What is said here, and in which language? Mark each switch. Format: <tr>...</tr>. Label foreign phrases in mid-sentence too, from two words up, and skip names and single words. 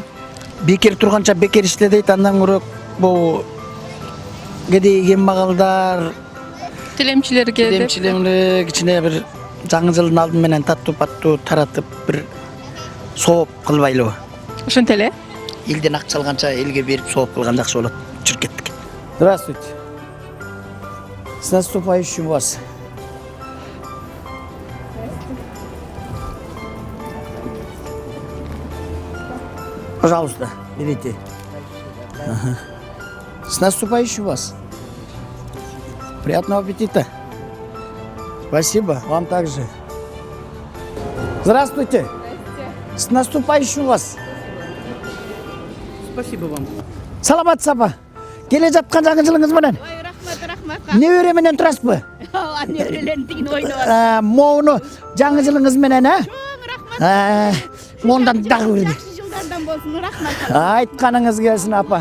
<ky>Бекер турганча бекер иште дейт, андан көрөк бул кедей кембагалдар, Телемчилерге деп. кичине бир жаңы жылдын алды менен таттуу таратып бир сооп кылбайлыбы? Ошентип эле. Элден акча алганча элге берип сооп кылган жакшы болот. Жүрүп кеттик.</ky> <ru>Здравствуйте. С наступающим вас. Пожалуйста, берите. Ага. С наступающим вас. Приятного аппетита. Спасибо, вам также. Здравствуйте. С наступающим вас. Спасибо вам.</ru> <ky>Саламат сапа. Келе жаткан жаңы жылыңыз менен. Ой, рахмат. Небере менен турасызбы? Неберелерин тигин ойноп. Моуну жаңы жылыңыз менен, Чоң рахмат. Мондан дагы бир. Жакшы жылдардан болсун, рахмат. Айтканыңыз келсин апа.</ky>